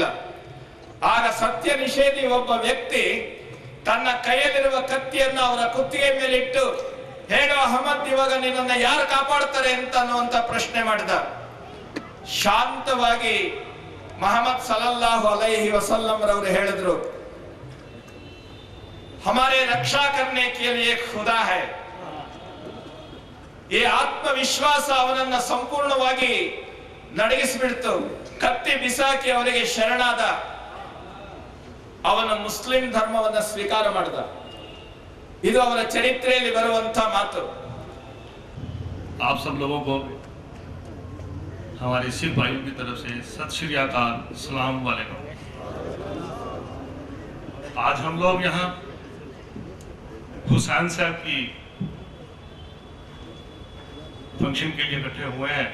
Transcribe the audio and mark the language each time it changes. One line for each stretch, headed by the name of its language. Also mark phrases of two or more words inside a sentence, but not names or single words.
Kannada: ಆಗ ಸತ್ಯ ನಿಷೇಧಿ ಒಬ್ಬ ವ್ಯಕ್ತಿ ತನ್ನ ಕೈಯಲ್ಲಿರುವ ಕತ್ತಿಯನ್ನು ಅವರ ಕುತ್ತಿಗೆ ಮೇಲೆ ಇಟ್ಟು, ಹೇಳು ಅಹಮದ್, ಇವಾಗ ನಿನ್ನನ್ನು ಯಾರು ಕಾಪಾಡ್ತಾರೆ ಅಂತ ಅನ್ನುವಂತ ಪ್ರಶ್ನೆ ಮಾಡಿದ. ಶಾಂತವಾಗಿ ಮೊಹಮ್ಮದ್
Arabic: صلى الله عليه وسلم
Kannada: ರವರು ಹೇಳಿದ್ರು,
Hindi: हमारे रक्षा करने के लिए खुदा है.
Kannada: ये ಆತ್ಮವಿಶ್ವಾಸ ಅವನನ್ನ ಸಂಪೂರ್ಣವಾಗಿ ನಡಗಿಸಿಬಿಡ್ತು. ಕತ್ತಿ ಬಿಸಾಕಿ ಅವರಿಗೆ ಶರಣಾದ. ಅವನ ಮುಸ್ಲಿಂ ಧರ್ಮವನ್ನ ಸ್ವೀಕಾರ ಮಾಡಿದ. ಇದು ಅವರ ಚರಿತ್ರೆಯಲ್ಲಿ ಬರುವಂತ ಮಾತು.
Hindi: आप सब लोगों को हमारे सिख भाइयों की तरफ से
Punjabi: ਸਤ ਸ੍ਰੀ ਅਕਾਲ,
Arabic: السلام عليكم.
Hindi: आज हम लोग यहाँ हुसैन साहब की फंक्शन के लिए इकट्ठे हुए हैं।